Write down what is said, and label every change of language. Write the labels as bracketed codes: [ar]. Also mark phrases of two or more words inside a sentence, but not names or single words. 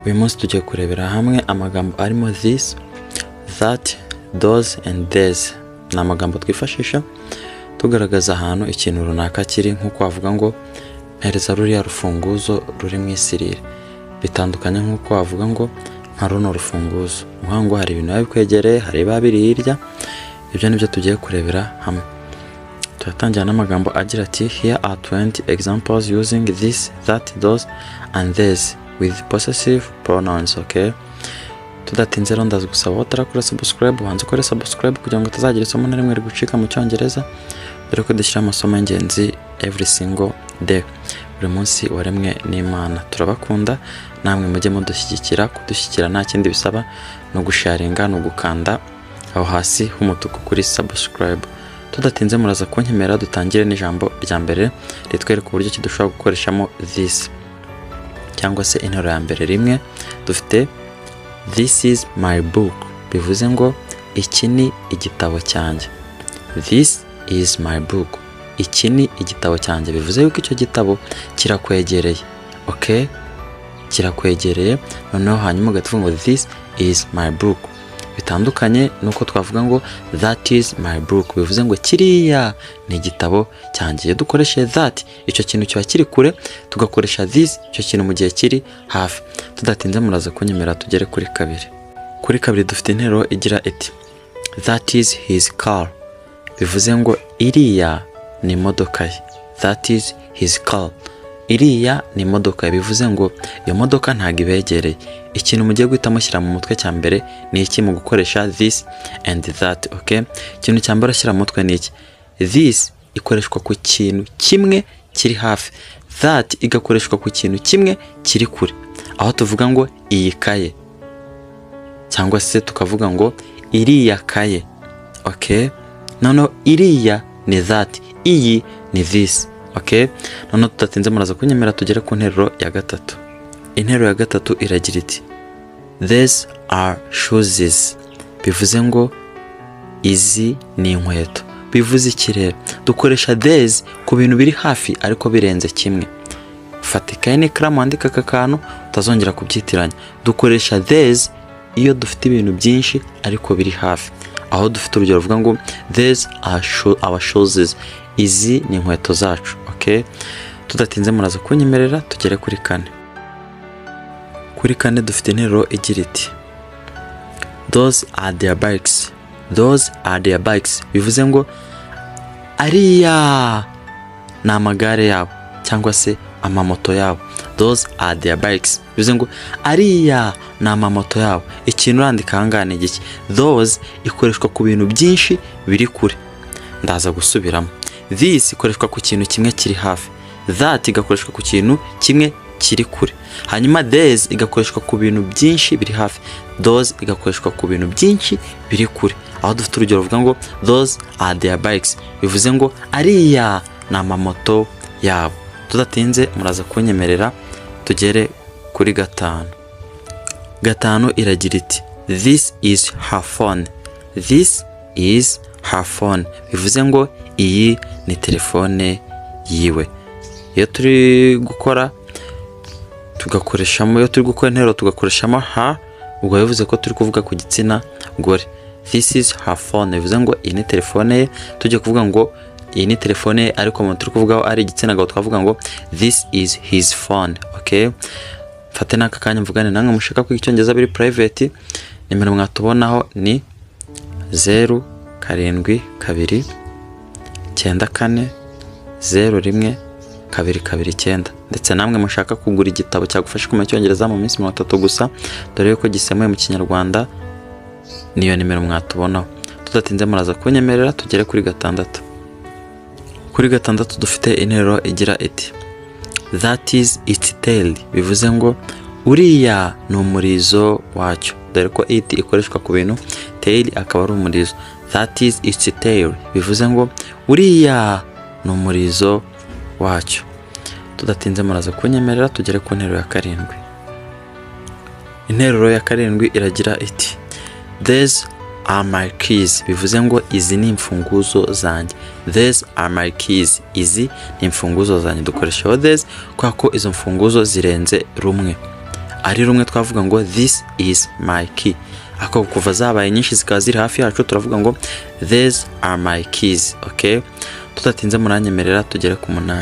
[rw] uyu munsi tugiye kurebera hamwe amagambo arimo [en] this, that, those and these. [rw] Ni amagambo twifashisha tugaragaza ahantu ikintu runaka kiri, nk'uko wavuga ngo mpereza ruriya rufunguzo ruri mu isirire. Bitandukanye nk'uko wavuga ngo nka runo rufunguzo, uvuga ngo hari ibintu bikwegereye, hari biri hirya. Ibyo nibyo tugiye kurebera hamwe. Turatangira n'amagambo agira ati [en] here are 20 examples using this, that, those and these with possessive pronouns. [rw] Okay, tudatinze rero ndaza gusaba utarakora subscribe, ubanze ukore subscribe kugira ngo utazagira isomo na rimwe rigucika mu Cyongereza, dore ko dushyira amasomo y'ingenzi [en] every single day, [rw] buri munsi waremwe n'Imana. Turabakunda, namwe mujye mudushyigikira. Kudushyigikira nta kindi bisaba, no gusharinga, no gukanda aho hasi h'umutuku kuri subscribe. Tudatinze muraza kunkemera dutangire n'ijambo rya mbere ritwereka uburyo ki dushobora gukoreshamo this, cyangwa se interuro ya mbere rimwe. [en] Dufite this is my book, [rw] bivuze ngo iki ni igitabo cyanjye. [en] This is my book, [rw] iki ni igitabo cyanjye, bivuze yuko icyo gitabo kirakwegereye. Okay, kirakwegereye. Noneho hanyuma ugatuvuga ngo [en] this is my book. [rw] Bitandukanye nuko twavuga ngo [en] that is my book, [rw] bivuze ngo kiriya ni igitabo cyanjye. Iyo dukoreshe that, icyo kintu kiba kiri kure, tugakoresha this, icyo kintu mu gihe kiri hafi. Tudatinze muraza kunyemera tugere kuri kabiri. Kuri kabiri dufite interuro igira iti [en] that is his car, [rw] bivuze ngo iriya ni imodoka ye. [en] That is his car, [rw] iriya ni imodoka ye, bivuze ngo iyo modoka ntago ibegereye. Ikintu mugiye guhita mushyira mu mutwe cya mbere ni iki mu gukoresha [en] this and that. [rw] Okay, ikintu cya mbere ushyira mu mutwe ni iki. This ikoreshwa ku kintu kimwe kiri hafi, that igakoreshwa ku kintu kimwe kiri kure. Aho tuvuga ngo iyi kaye, cyangwa se tukavuga ngo iriya kaye. Okay, noneho iriya ni that, iyi ni this. Okay, noneho tudatinze muraza kunyemera tugere ku nteruro ya gatatu. Interuro ya gatatu iragira iti [en] these are shoes, [rw] bivuze ngo izi ni inkweto. Bivuze iki rero? Dukoresha these ku bintu biri hafi ariko birenze kimwe. Fata ikaye n'ikaramu wandika aka kantu utazongera kubyitiranya. Dukoresha these iyo dufite ibintu byinshi ariko biri hafi. Aho dufite urugero ruvuga ngo [en] these are our shoes, [rw] izi ni inkweto zacu. Okay, tudatinze muraza kunyemerera tugere kuri kane. Kuri kane dufite interuro igira iti [en] those are their bikes. Those are their bikes, [rw] bivuze ngo ariya ni amagare yabo cyangwa se amamoto yabo. [en] Those are their bikes, [rw] bivuze ngo ariya ni amamoto yabo. Ikintu urandika hangane giki. Those ikoreshwa ku bintu byinshi biri kure. Ndaza gusubiramo. This ikoreshwa ku kintu kimwe kiri hafi, that igakoreshwa ku kintu kimwe kiri kure. Hanyuma these igakoreshwa ku bintu byinshi biri hafi, those igakoreshwa ku bintu byinshi biri kure. Aho dufite urugero ruvuga ngo [en] those are their bikes, [rw] bivuze ngo ariya ni amamoto yabo. Tudatinze muraza kunyemerera tugere kuri gatanu. Gatanu iragira iti [en] this is her phone. This is her phone, [rw] bivuze ngo iyi ni telefone yiwe. Iyo turi gukora tugakoreshamo, iyo turi gukora interuro tugakoreshamo ha, ubwo bivuze ko turi kuvuga ku gitsina gore. [en] This is her phone, [rw] bivuze ngo iyi ni telefone ye. Tujye kuvuga ngo iyi ni telefone ye ariko mu turi kuvugaho ari igitsina gabo twavuga ngo [en] this is his phone. [rw] Okay, fate n'aka kanya mvugane namwe mushaka kwiga Icyongereza biri private. Nimero mwatubonaho ni 0 7 2 9 4 0 1 2 2 9. Ndetse namwe mushaka kugura igitabo cyagufasha kumenya Icyongereza mu minsi 3 gusa, dore yuko gisemuye mu Kinyarwanda, niyo nimero mwatubonaho. Tudatinze muraza kunyemerera tugere kuri gatandatu. Kuri gatandatu dufite interuro igira iti [en] that is its tail, [rw] bivuze ngo uriya ni umurizo wacyo. Dore ko it ikoreshwa ku bintu, tail akaba ari umurizo. [en] That is its tail, [rw] bivuze ngo uriya ni umurizo wacyo. Tudatinze muraza kunyemerera tugere ku nteruro ya karindwi. Interuro ya karindwi iragira iti [en] these are my keys, [rw] bivuze ngo izi ni imfunguzo zanjye. [en] These are my keys, [rw] izi ni imfunguzo zanjye. Dukoresha these kwa ko izo mfunguzo zirenze rumwe. ari rumwe twavuga ngo [en] this is my key. [rw] Ako kuva zabaye nyinshi zikaba ziri hafi yacu turavuga ngo [en] these are my keys. [rw] Okay, tudatinze muranyemerera tugere ku 8.